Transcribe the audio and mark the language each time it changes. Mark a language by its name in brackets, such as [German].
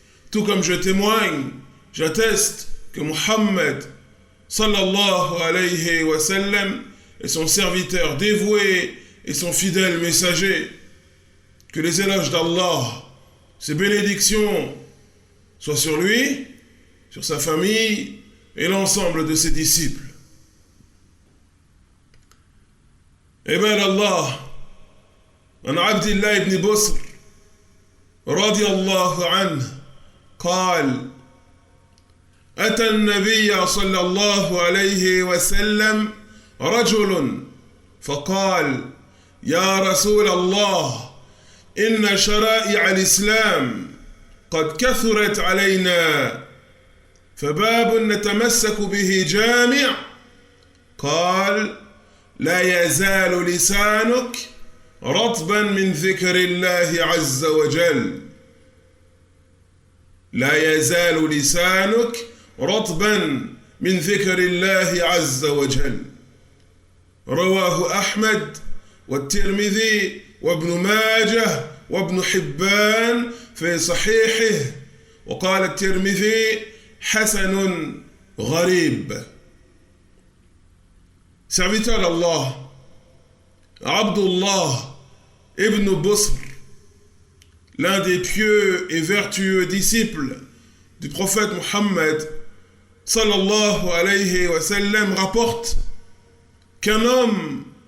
[French] Tout comme je témoigne, j'atteste que Muhammad sallallahu alayhi wa sallam est son serviteur dévoué et son fidèle messager. Que les éloges d'Allah, ses bénédictions soient sur lui, sur sa famille et l'ensemble de ses disciples. [Arabic] عباد الله عن عبد الله بن بصر رضي الله عنه قال: أتى النبي صلى الله عليه وسلم رجل فقال: يا رسول الله، إن شرائع الإسلام قد كثرت علينا، فباب نتمسك به جامع. قال: لا يزال لسانك رطبا من ذكر الله عز وجل. لا يزال لسانك رطبا من ذكر الله عز وجل. رواه أحمد والترمذي وابن ماجه وابن حبان في صحيحه، وقال الترمذي حسن غريب. [French] Serviteur d'Allah, Abdullah ibn Busr, l'un des pieux et vertueux disciples du prophète Muhammad sallallahu alayhi wa sallam, rapporte qu'un homme